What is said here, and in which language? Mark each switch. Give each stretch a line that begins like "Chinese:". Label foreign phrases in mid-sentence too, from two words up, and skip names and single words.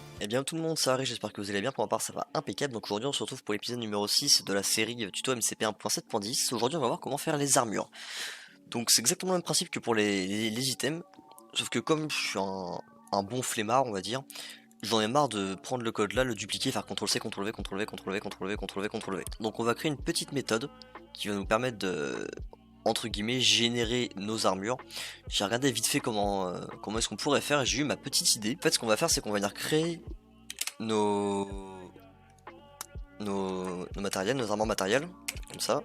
French: bien tout le monde, ça arrive, j'espère que vous allez bien, pour ma part ça va impeccable. Donc aujourd'hui on se retrouve pour l'épisode numéro 6 de la série tuto MCP 1.7.10. Aujourd'hui on va voir comment faire les armures. Donc c'est exactement le même principe que pour les items, sauf que comme je suis un bon flemmard on va dire, j'en ai marre de prendre le code là, le dupliquer, faire CTRL-C, CTRL-V, CTRL-V, CTRL-V, CTRL-V, CTRL-V, CTRL-V. Donc on va créer une petite méthode qui va nous permettre de, entre guillemets, générer nos armures. J'ai regardé vite fait comment est-ce qu'on pourrait faire et j'ai eu ma petite idée. En fait ce qu'on va faire c'est qu'on va venir créer nos matériels, nos armures matériels, comme ça.